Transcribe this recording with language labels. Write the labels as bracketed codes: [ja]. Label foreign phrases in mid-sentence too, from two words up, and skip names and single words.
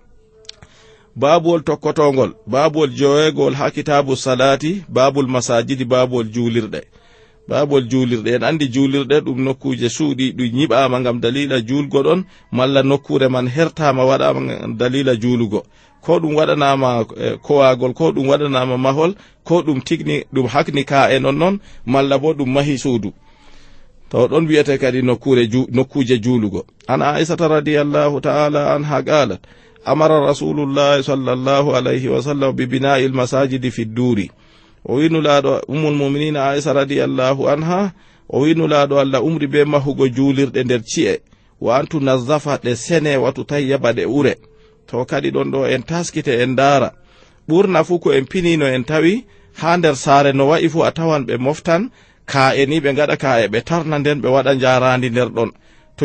[ff] babuwol tokkotongol babuwol joweegol ha [ar] كتاب الصلاة باب المساجد [ff] babuwol juulirɗe en andi juulirɗe ɗum nokkuje suuɗi ɗum nyiɓama ngam dalila julgo ɗon malla nokkure man hertama waɗama ngam dalila juulugo ko ɗum waɗanama kowagol ko ɗum waɗanama mahol ko ɗum tigni ɗum hakni ka e non malla bo ɗum mahi suudu to ɗon wiyete kadi nokkuje juulugo. [ar] عن عائشة رضي الله تعالى عنها قالت أمر رسول الله صلى الله عليه وسلم ببناء المساجد في الدور [ff] o wi nulaaɗo [ar] أم المؤمنين عائشة رضي الله عنها [ff] o wi nulaaɗo allah umri be mahugo juulirɗe nder ci'e [ar] وأن تنظف [ff] ɗe sene [ar] وتطيب [ff] ɗe ure to kadi ɗon ɗo en taskite en daara ɓurna fu ko en pinino en tawi ha nder saare no wa'i fu a tawan ɓe moftan ka'e ni ɓe ngaɗa ka'e ɓe tarna nden ɓe waɗa jarandi nder ɗon to